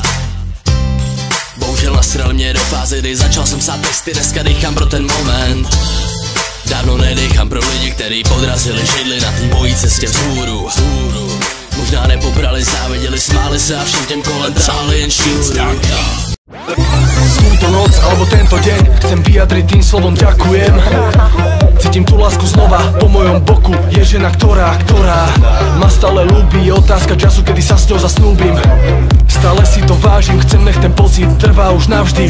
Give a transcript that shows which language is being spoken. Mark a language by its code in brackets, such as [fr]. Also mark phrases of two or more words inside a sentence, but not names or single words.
[cs] Bohužel nasral mě do fáze, kdy začal jsem psát texty, dneska dýchám pro ten moment. Dávno nedýchám pro lidi, který podrazili židli na té mojí cestě vzhůru. Možná nepobrali, záviděli, smáli se a všem těm kolem táhli jen šňůru. [sk] Túto noc alebo tento deň chcem vyjadriť tým slovom ďakujem. Cítim tú lásku znova po mojom boku. Je žena, ktorá ma stále ľúbi. Je otázka času, kedy sa s ňou zasnúbim. Stále si to vážim, chcem, nech ten pocit trvá už navždy.